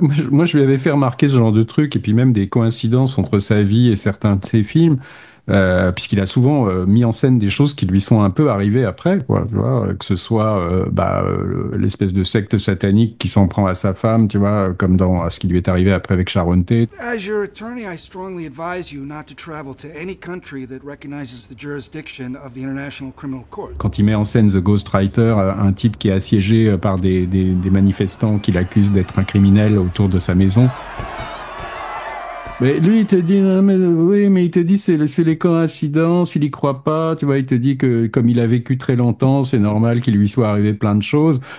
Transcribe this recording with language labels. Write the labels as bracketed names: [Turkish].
[French] moi, je lui avais fait remarquer ce genre de truc, et puis même des coïncidences entre sa vie et certains de ses films. puisqu'il a souvent mis en scène des choses qui lui sont un peu arrivées après, quoi, tu vois, que ce soit l'espèce de secte satanique qui s'en prend à sa femme, tu vois, comme dans ce qui lui est arrivé après avec Sharon Tate. [English] As your attorney, I strongly advise you not to travel to any country that recognizes the jurisdiction of the International Criminal Court. [French] Quand il met en scène The Ghostwriter, un type qui est assiégé par des manifestants qui l'accusent d'être un criminel autour de sa maison. Mais lui, il te dit, non, mais il te dit, c'est les coïncidences, il y croit pas, tu vois, il te dit que comme il a vécu très longtemps, c'est normal qu'il lui soit arrivé plein de choses.